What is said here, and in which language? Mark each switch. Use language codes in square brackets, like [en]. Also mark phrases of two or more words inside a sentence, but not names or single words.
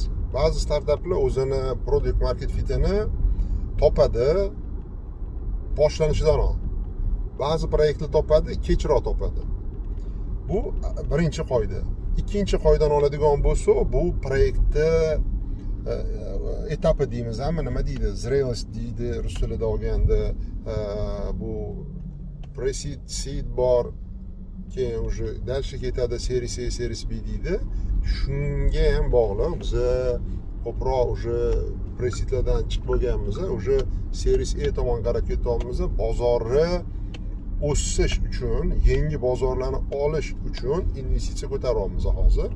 [uz] Ba'zi startaplar o'zini [en] product market [uz] fitini topadi boshlanishidan oldin. Ba'zi proyektlar topadi, kechroq topadi. Bu birinchi qoida. Ikkinchi qoidani oladigan bo'lsa, bu proyektni etapi deymiz, hamma nima deydi? Zrelost deydi rus tilida olganda. Bu [en] pre-seed, seed [uz] bor, keyin [ru] уже дальше [uz] ketadi, [en] series A, series B deydi. [uz] Shunga ham bog'liq. Biz ko'proq уже pre-seedlardan chiqib bo'lganmiz, уже [en] series A [uz] tomon qarab ketyapmiz. Bozorni o'sish uchun, yangi bozorlarni olish uchun investitsiya ko'taryapmiz hozir.